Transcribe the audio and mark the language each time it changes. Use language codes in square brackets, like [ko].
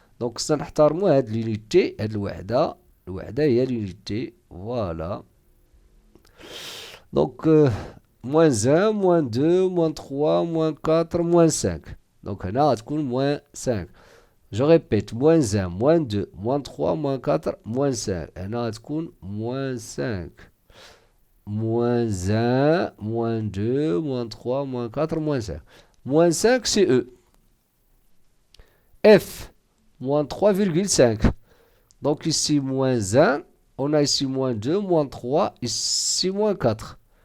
[ar] Donc سنحترموا هاد l'unité, هاد الوحدة هي l'unité, voilà. [fr] Donc moins 1, moins 2, moins 3, moins 4, moins 5. Donc [ar] هنا غتكون [fr] moins 5. Je répète, moins 1, moins 2, moins 3, moins 4, moins 5. [ar] هنا غتكون moins 5. [fr] Moins 1, moins 2, moins 3, moins 4, moins 5. Moins 5, c'est E. F, moins 3,5. Donc ici, moins 1. On a ici moins 2, moins 3. Ici, moins 4.